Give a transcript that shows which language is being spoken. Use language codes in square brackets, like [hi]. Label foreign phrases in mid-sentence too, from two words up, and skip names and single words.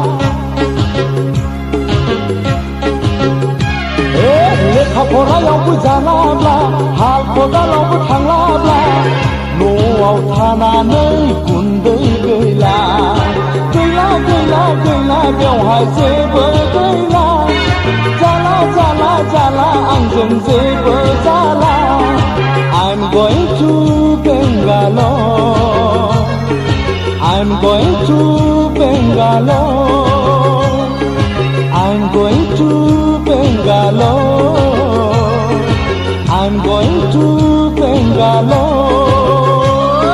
[brx] लेखा फरायावबो जालाब्ला हाल खदालावबो थांलाब्ला न'आव थानानै गुन्दै गैला बेवहाय जेबो गैला जाला आंजों जेबो जाला [en] I'm going to going to Bangalore. I'm going to Bangalore. I'm going to Bangalore.